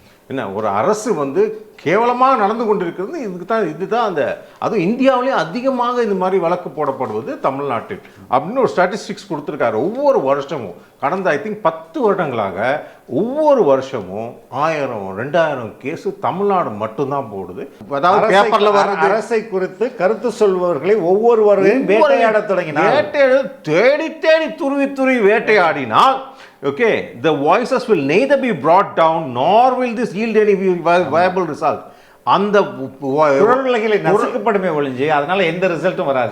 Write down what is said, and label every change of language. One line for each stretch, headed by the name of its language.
Tamil: என்ன ஒரு அரசு வந்து கேவலமாக நடந்து கொண்டிருக்கிறது இதுதான் அந்த அதுவும் இந்தியாவிலேயே அதிகமாக இந்த மாதிரி வழக்கு போடப்படுவது தமிழ்நாட்டில் அப்படின்னு ஒரு ஸ்டாட்டிஸ்டிக்ஸ் கொடுத்துருக்காரு. ஒவ்வொரு வருஷமும் கடந்த ஐ திங்க் 10 வருடங்களாக ஒவ்வொரு வருஷமும் 1000-2000 கேஸ் தமிழ்நாடு மட்டும்தான் போடுது. அதாவது பேப்பர்ல வர அரசை குறித்து கருத்து சொல்பவர்களை ஒவ்வொருவரையும் வேட்டையாட தொடங்கினார். தேடி துருவி வேட்டையாடினால்
English: okay, the voices will neither be brought down nor will this yield any viable result.
Tamil: அந்த குரல் வலைகளை நசுக்கப்படுமே ஒழிஞ்சு அதனால எந்த ரிசல்ட்டும் வராது.